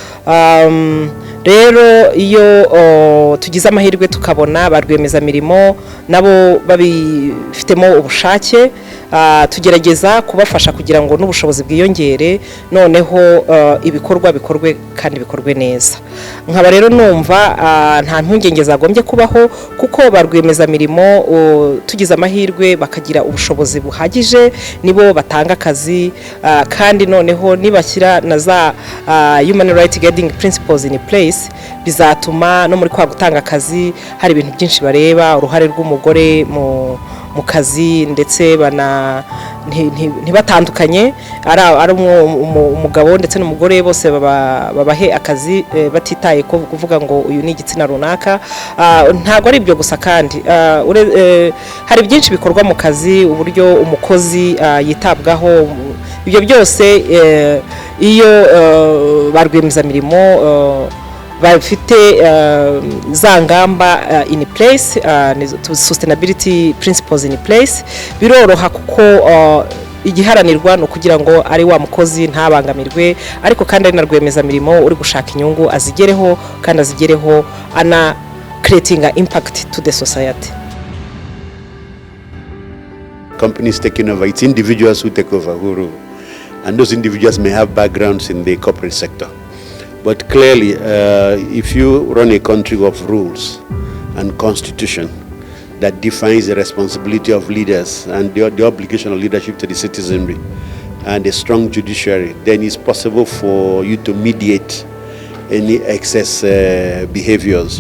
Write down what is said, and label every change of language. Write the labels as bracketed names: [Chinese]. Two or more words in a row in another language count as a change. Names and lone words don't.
[Kinyarwanda] Rero iyo tugize amahirwe tukabona ba rwiyemezamirimo nabo babifitemo ubushake, tugerageza kubafasha kugira ngo n'ubushobozi bwiyongere, noneho ibikorwa bikorwe kandi bikorwe neza. Nkaba rero numva nta mpungenge zagombye kubaho, kuko ba rwiyemezamirimo tugize amahirwe bakagira ubushobozi buhagije, nibo batanga akazi, kandi noneho nibashyira na za [English] human right guiding principles in place, [Kinyarwanda] bizatuma no muri kwa gutanga akazi hari ibintu byinshi bareba, uruhare rw'umugore mu kazi, ndetse ntibatandukanye ari umugabo ndetse n'umugore, bose babahe akazi batitaye ko kuvuga ngo uyu ni igitsina runaka. Ntago ari ibyo gusa, kandi hari byinshi bikorwa mu kazi, uburyo umukozi yitabwaho. Ibyo byose iyo ba rwiyemezamirimo bafite za ngamba [English] in place, sustainability principles in place, [Kinyarwanda] biroroha kuko igiharanirwa no kugira ngo ari wa mukozi ntabangamirwe, ariko kandi ari na rwiyemezamirimo uri gushaka inyungu azigereho, kandi azigereho ana [English] creating an impact to the society. Companies taking over, it's individuals who take over who rule, and those individuals may have backgrounds in the corporate sector. But clearly, if you run a country of rules and constitution that defines the responsibility of leaders and the obligation of leadership to the citizenry, and a strong judiciary, then it's possible for you to mediate any excess behaviors.